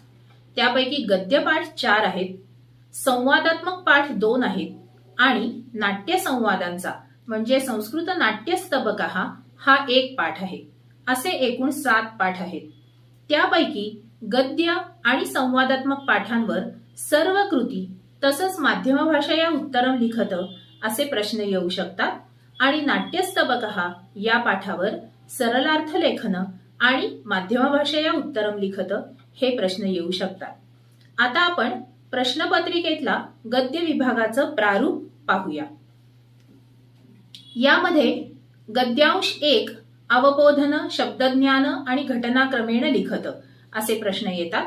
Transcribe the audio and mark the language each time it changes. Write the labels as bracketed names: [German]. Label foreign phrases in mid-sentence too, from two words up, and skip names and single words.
[Marathi] त्यापैकी गद्यपाठ 4 आहेत, संवादात्मक पाठ 2 आहेत आणि नाट्य संवादांचा म्हणजे संस्कृत नाट्यस्तबकः हा 1 पाठ आहे. असे एकूण 7 पाठ आहेत. त्यापैकी गद्य आणि संवादात्मक पाठांवर सर्व कृती तसंच [Sanskrit] माध्यम भाषया उत्तरम लिखत [Marathi] असे प्रश्न येऊ शकतात आणि नाट्यस्तबकः या पाठावर सरलार्थ लेखन आणि [Sanskrit] माध्यम भाषया उत्तरम लिखत [Marathi] हे प्रश्न येऊ शकतात. आता आपण प्रश्नपत्रिकेतला गद्य विभागाचं प्रारूप पाहूया. यामध्ये गद्यांश 1 अवबोधन, शब्दज्ञान आणि [Sanskrit] घटनाक्रमेण लिखत [Marathi] असे प्रश्न येतात.